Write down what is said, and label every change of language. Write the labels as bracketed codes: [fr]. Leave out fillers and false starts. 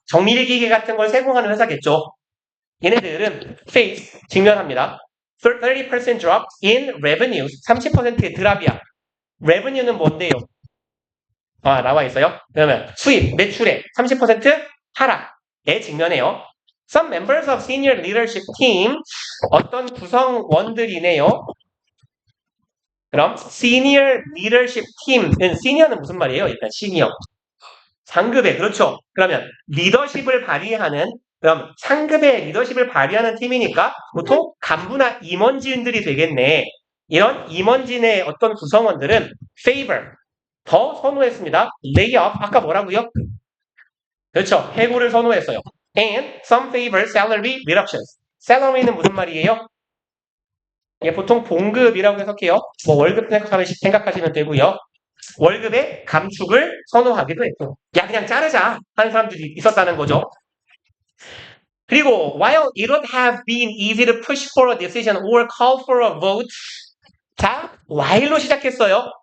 [ko] 정밀 기계 같은 걸 세공하는 회사겠죠. 얘네들은 face 직면합니다. [en] 30% drop in revenues. [ko] 30%의 드랍이야. revenue는 뭔데요? 아, 나와 있어요. 그러면 수입, 매출의 30% 하락에 직면해요. [en] Some members of senior leadership team [ko] 어떤 구성원들이네요. 그럼 senior leadership team은 senior는 무슨 말이에요? 일단 senior 상급의 그렇죠. 그러면 리더십을 발휘하는 그럼 상급의 리더십을 발휘하는 팀이니까 보통 간부나 임원진들이 되겠네. 이런 임원진의 어떤 구성원들은 favor 더 선호했습니다. layoff 아까 뭐라고요? 그렇죠. 해고를 선호했어요. [en] And some favor salary reductions. [ko] salary는 무슨 말이에요? 예, 보통 봉급이라고 해석해요. 뭐 월급 생각하시면 되고요. 월급의 감축을 선호하기도 했고 야 그냥 자르자 하는 사람들이 있었다는 거죠. [en] 그리고 while it would have been easy to push for a decision or call for a vote [ko] 자 while로 시작했어요.